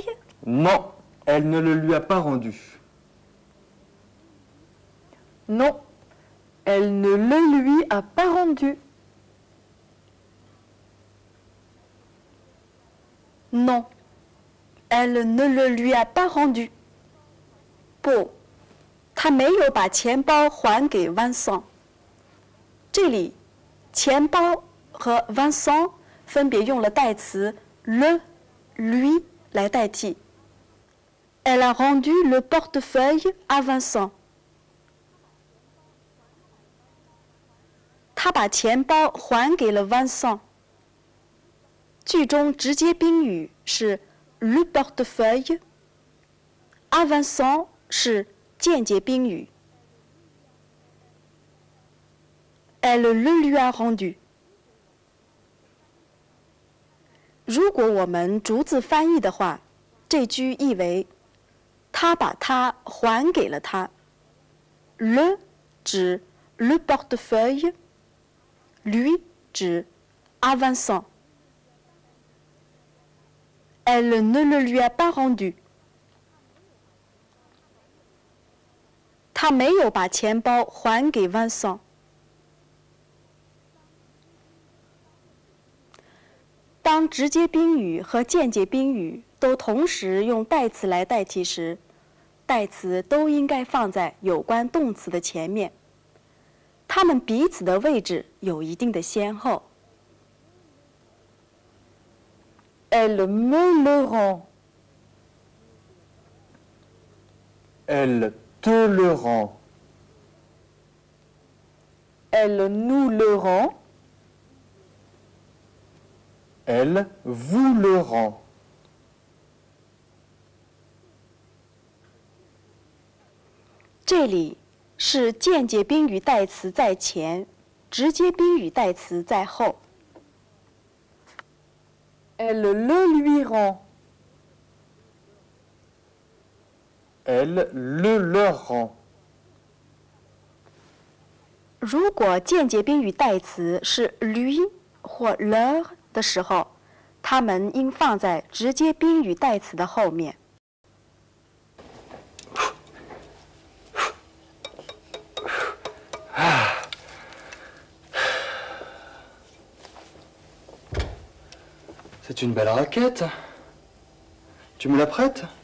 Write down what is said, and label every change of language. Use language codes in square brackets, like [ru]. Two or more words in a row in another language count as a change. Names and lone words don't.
[fr] Non, elle ne le lui a pas rendu. Non, elle ne le lui a pas rendu. Non, elle ne le lui a pas rendu. [zh] 不，她没有把钱包还给 Vincent。这里，钱包和 Vincent 分别用了代词 [fr] le、lui [zh] 来代替。 [fr] Elle a rendu le portefeuille à Vincent。 [zh] 她把钱包还给了 Vincent。句中直接宾语是 [fr] le portefeuille， à Vincent [zh] 是间接宾语。 [fr] Elle le lui a rendu。 [zh] 如果我们逐字翻译的话，这句译为他把它还给了他。Le 指 [fr] le portefeuille， [zh] lui 指 [fr] à Vincent。 Elle ne le lui a pas rendu。 [zh] 他没有把钱包还给 Vincent。当直接宾语和间接宾语都同时用代词来代替时，代词都应该放在有关动词的前面，它们彼此的位置有一定的先后。 [fr] Elle me le rend. Elle te le rend. Elle nous le rend. Elle vous le rend. [zh] 这里是间接宾语代词在前，直接宾语代词在后。 [fr] Elle le lui rend. Elle le leur rend. [zh] 如果间接宾语代词是 lui 或 leur 的时候，它们应放在直接宾语代词的后面。 [fr] C'est une belle raquette. Tu me la prêtes?